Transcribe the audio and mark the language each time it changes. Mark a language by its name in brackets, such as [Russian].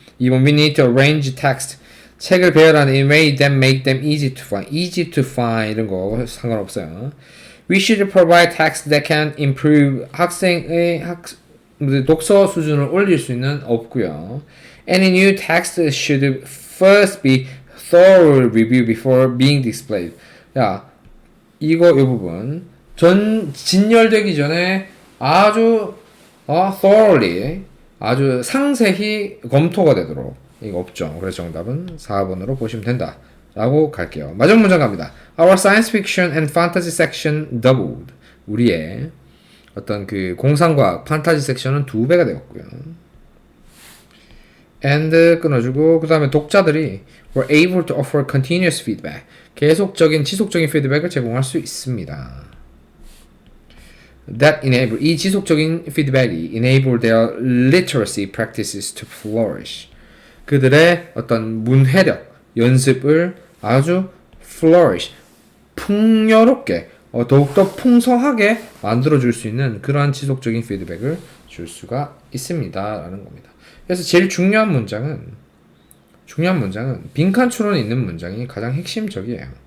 [English] 2번 we need to arrange text. [Korean] 책을 배열하는 [English] in way that make them easy to find [Korean] 이런 거 상관없어요. [English] We should provide text that can improve [Korean] 학생의 독서 수준을 올릴 수 있는 없고요. [English] Any new text should first be thoroughly reviewed before being displayed. [Korean] 야, 이 부분 진열되기 전에 아주 thoroughly, 아주 상세히 검토가 되도록. 이거 없죠. 그래서 정답은 4번으로 보시면 된다. 라고 갈게요. 마지막 문장 갑니다. [English] Our science fiction and fantasy section doubled. [Korean] 우리의 어떤 그 공상과학 판타지 섹션은 2배가 되었고요. [English] and [Korean] 끊어주고 그 다음에 독자들이 [English] were able to offer continuous feedback. [Korean] 지속적인 피드백을 제공할 수 있습니다. [English] That enable, [Korean] 이 지속적인 피드백이 [English] enable their literacy practices to flourish. [Korean] 그들의 어떤 문해력, 연습을 아주 flourish, 풍요롭게, 더욱더 풍성하게 만들어줄 수 있는 그러한 지속적인 피드백을 줄 수가 있습니다. 라는 겁니다. 그래서 제일 중요한 문장은 빈칸 추론에 있는 문장이 가장 핵심적이에요.